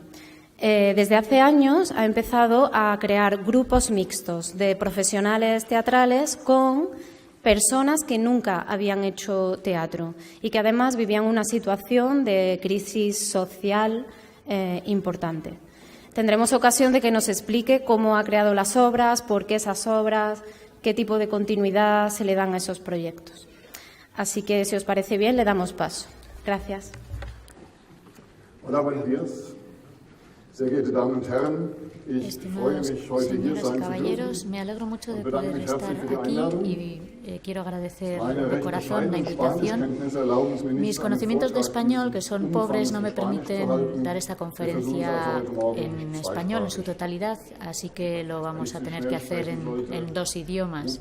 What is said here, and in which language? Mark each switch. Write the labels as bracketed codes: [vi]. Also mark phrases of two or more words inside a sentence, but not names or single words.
[es] Desde hace años ha empezado a crear grupos mixtos de profesionales teatrales con personas que nunca habían hecho teatro y que además vivían una situación de crisis social importante. Tendremos ocasión de que nos explique cómo ha creado las obras, por qué esas obras, qué tipo de continuidad se le dan a esos proyectos. Así que, si os parece bien, le damos paso. Gracias. Hola, buenos días. [de] Sehr geehrte Damen und Herren, ich freue mich, heute hier sein zu dürfen. [es] Me alegro mucho de poder estar aquí y quiero agradecer de corazón la invitación. Mis conocimientos de español, que son pobres, no me permiten dar esta conferencia en español en su totalidad, así que lo vamos a tener que hacer en dos idiomas.